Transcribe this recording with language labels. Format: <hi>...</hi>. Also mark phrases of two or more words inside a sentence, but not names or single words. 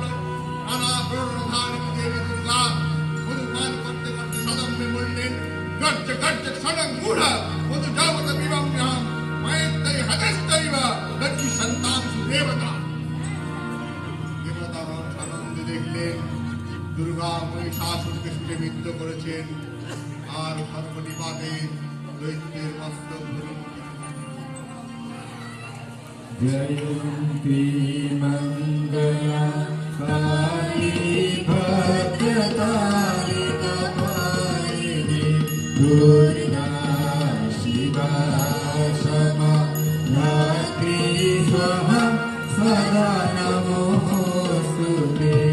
<bn>নানা প্রণধারিণী দেবী দুর্গা মধুপান করতে করতে সদম্বে বললেন,</bn> <sa>গর্জ গর্জ সনং মূঢ়া মধু যাবত বিবম্যাম ময়েত্তৈ হতস্তৈবা লক্ষ্মী সন্তান সুদেবতা।</sa> <bn>দেবতাগণ আনন্দে দেখলেন দুর্গা মহিষাসুরকে সুরে বিদ্ধ করেছেন আর ধর্মনিপাতে দৈত্যের মস্তক ধরুন।</bn> <sa>जयन्ती मंगला काली भद्रकाली कपालिनी दुर्गा शिवा क्षमा धात्री स्वाहा स्वधा नमोस्तुते</sa>